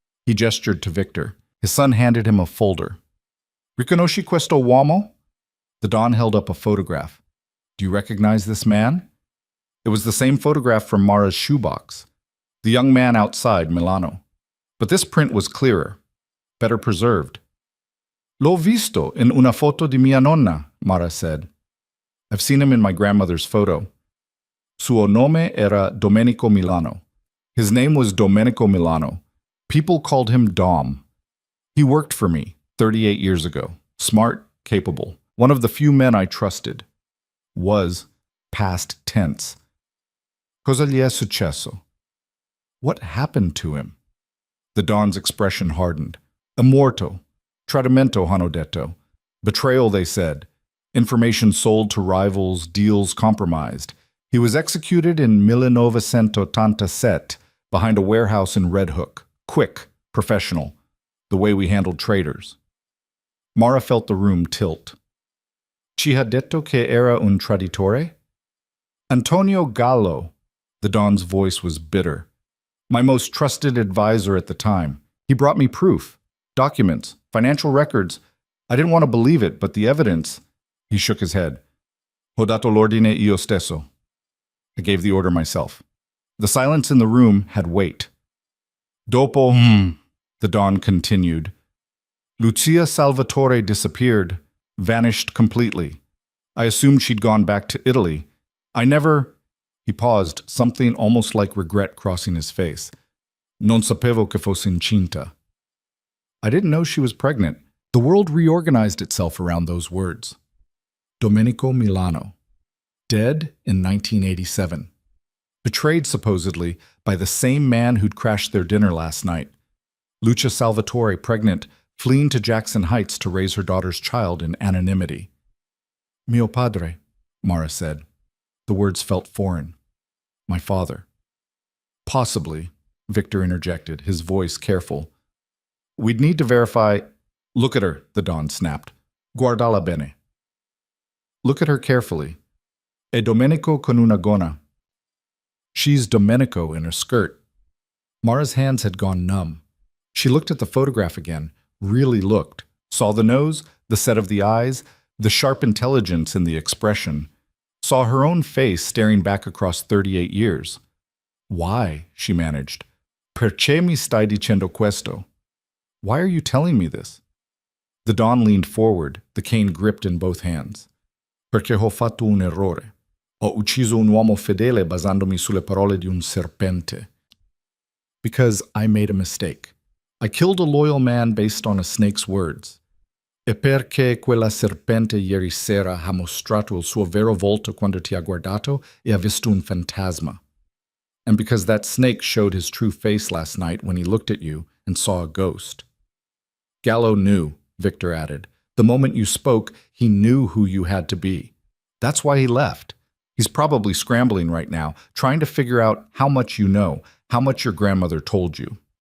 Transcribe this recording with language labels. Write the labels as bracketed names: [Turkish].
[English] He gestured to Victor. His son handed him a folder. [Italian] Riconosci questo uomo? [English] The Don held up a photograph. Do you recognize this man? It was the same photograph from Mara's shoebox. The young man outside Milano. But this print was clearer, better preserved. [Italian] L'ho visto in una foto di mia nonna, Mara said. [English] I've seen him in my grandmother's photo. [Italian] Suo nome era Domenico Milano. [English] His name was Domenico Milano. People called him Dom. He worked for me 38 years ago. Smart, capable. One of the few men I trusted. Was past tense. [Italian] Cosa gli è successo? [English] What happened to him? The Don's expression hardened. [Italian] È morto. Tradimento, hanno detto. [English] Betrayal, they said. Information sold to rivals, deals compromised. He was executed in 1987 behind a warehouse in Red Hook. Quick, professional, the way we handled traitors. Mara felt the room tilt. [Italian] Ci ha detto che era un traditore? [English] Antonio Gallo. The Don's voice was bitter. My most trusted advisor at the time. He brought me proof, documents, financial records. I didn't want to believe it, but the evidence... He shook his head. [Italian] Ho dato l'ordine io stesso. [English] I gave the order myself. The silence in the room had weight. Dopo, the Don continued, Lucia Salvatore disappeared, vanished completely. I assumed she'd gone back to Italy. I never... He paused, something almost like regret crossing his face. [Italian] Non sapevo che fosse incinta. [English] I didn't know she was pregnant. The world reorganized itself around those words. Domenico Milano. Dead in 1987. Betrayed, supposedly, by the same man who'd crashed their dinner last night. Lucia Salvatore, pregnant, fleeing to Jackson Heights to raise her daughter's child in anonymity. [Italian] Mio padre, [English] Mara said. The words felt foreign. My father. Possibly, Victor interjected, his voice careful. We'd need to verify... Look at her, the Don snapped. [Italian] Guardala bene. [English] Look at her carefully. [Italian] E Domenico con una gonna. [English] She's Domenico in a skirt. Mara's hands had gone numb. She looked at the photograph again, really looked, saw the nose, the set of the eyes, the sharp intelligence in the expression, saw her own face staring back across 38 years. Why, she managed. [Italian] Perché mi stai dicendo questo? [English] Why are you telling me this? The Don leaned forward, the cane gripped in both hands. [Italian] Perché ho fatto un errore. Ho ucciso un uomo fedele basandomi sulle parole di un serpente. [English] Because I made a mistake. I killed a loyal man based on a snake's words. [Italian] E perché quella serpente ieri sera ha mostrato il suo vero volto quando ti ha guardato e ha visto un fantasma. [English] And because that snake showed his true face last night when he looked at you and saw a ghost. Gallo knew, Victor added. The moment you spoke, he knew who you had to be. That's why he left. He's probably scrambling right now, trying to figure out how much you know, how much your grandmother told you.